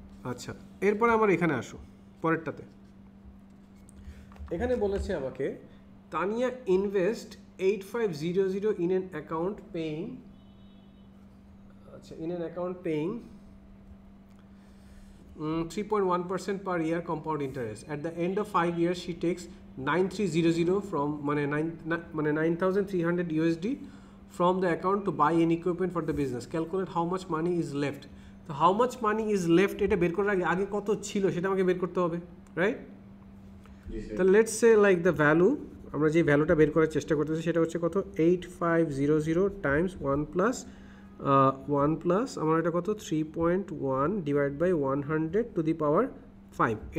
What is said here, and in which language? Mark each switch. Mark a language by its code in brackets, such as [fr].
[bn] আচ্ছা, এরপরে আমার এখানে আসো পরেরটাতে। এখানে বলেছে আমাকে [en] Tania invest 8500 in an account paying, আচ্ছা, in an account paying 3.1% per year compound interest. At the end of 5 years she takes 9300 from মানে 9300 USD from the account to buy any equipment for the business. Calculate how much money is left. So how much money is left [bn] এটা বের করার আগে কত ছিল সেটা আমাকে বের করতে হবে, রাইট? তো let's say like the value, আমরা যে ভ্যালুটা বের করার চেষ্টা করতেছি সেটা হচ্ছে কত, 8500 টাইমস 1 প্লাস আমার এটা কত, 3.1 divide by 100 to the power 5।